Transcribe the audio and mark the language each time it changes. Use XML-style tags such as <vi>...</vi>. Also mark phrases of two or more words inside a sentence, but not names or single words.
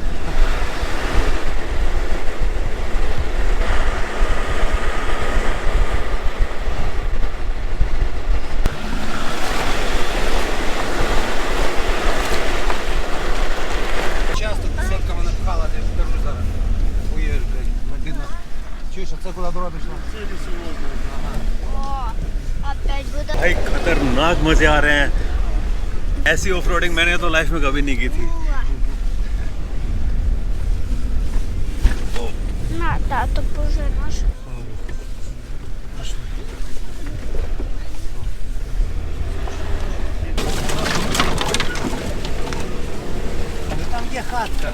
<uk>Часто десятками напхала, я ж кажу зараз. Уєш, блядь, Мадина. Чуєш, а це куди дорога пішла?</uk> <ru>О, опять буду.</ru> <hi>भाई खतरनाक मजे आ रहे हैं ऐसी</hi> <en>off roading</en> <hi>मैंने तो लाइफ में कभी नहीं की थी</hi> <uk>На, тату поженеш. Ну там є хатка.</uk>